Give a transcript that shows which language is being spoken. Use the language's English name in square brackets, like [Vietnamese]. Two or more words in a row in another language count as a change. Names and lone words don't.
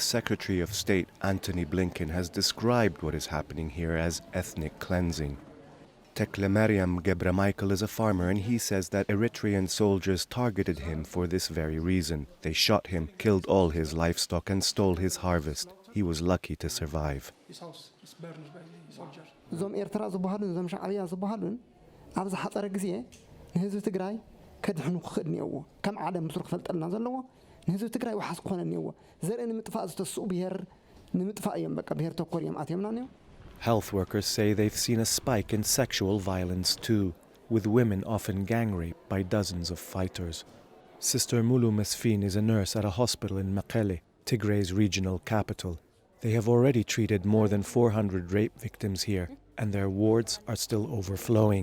[English] Secretary of State Antony Blinken has described what is happening here as ethnic cleansing. Teklemariam Gebremichael is a farmer, and he says that Eritrean soldiers targeted him for this very reason. They shot him, killed all his livestock, and stole his harvest. He was lucky to survive. [Tigrinya] ዞም ኤርትራ ዝበሃሉን ዞም ሻዕብያ ዝበሃሉን ኣብ ዝሓፀረ ግዜ ንህዝቢ ትግራይ ከድሕኑ ክኽእል ነይዎ ከም ዓለም ምስሩ ክፈልጠልና ዘለዎ ንህዝቢ ትግራይ ወሓስ ክኾነ ነይዎ ዘርኢ ንምጥፋእ ዝተስኡ ብሄር ንምጥፋእ እዮም በቃ ብሄር ተኮር እዮም ኣትየምና ነይዎ. [English] Health workers say they've seen a spike in sexual violence too, with women often gang raped by dozens of fighters. Sister Mulu Mesfin is a nurse at a hospital in Mekelle, Tigray's regional capital. They have already treated more than 400 rape victims here, and their wards are still overflowing.